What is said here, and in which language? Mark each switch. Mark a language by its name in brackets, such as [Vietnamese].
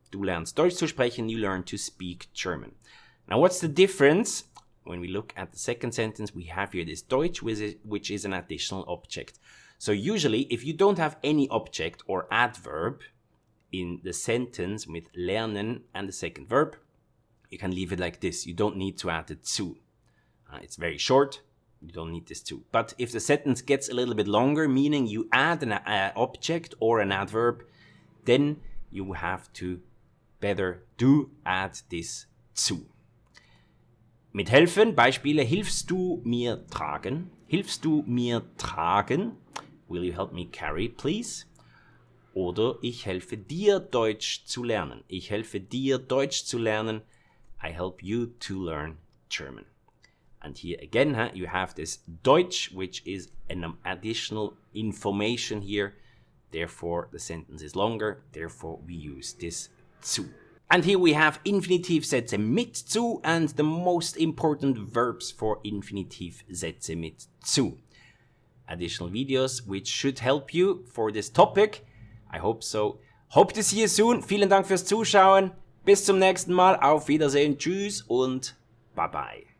[German] Du lernst Deutsch zu sprechen, [English] you learn to speak German. Now what's the difference? When we look at the second sentence, we have here this Deutsch, which is an additional object. So usually, if you don't have any object or adverb in the sentence with lernen and the second verb, you can leave it like this. You don't need to add the zu. It's very short. You don't need this to. But if the sentence gets a little bit longer, meaning you add an object or an adverb, then you have to better do add this zu. [German] Mit helfen, Beispiele, hilfst du mir tragen? Hilfst du mir tragen? [English] Will you help me carry, please? [German] Oder ich helfe dir Deutsch zu lernen. Ich helfe dir Deutsch zu lernen. [English] I help you to learn German. And here again, you have this Deutsch, which is an additional information here. Therefore, the sentence is longer. Therefore, we use this zu. And here we have Infinitivsätze mit zu and the most important verbs for Infinitivsätze mit zu. Additional videos which should help you for this topic. I hope so. Hope to see you soon. [German] Vielen Dank fürs Zuschauen. Bis zum nächsten Mal. Auf Wiedersehen. Tschüss und bye bye.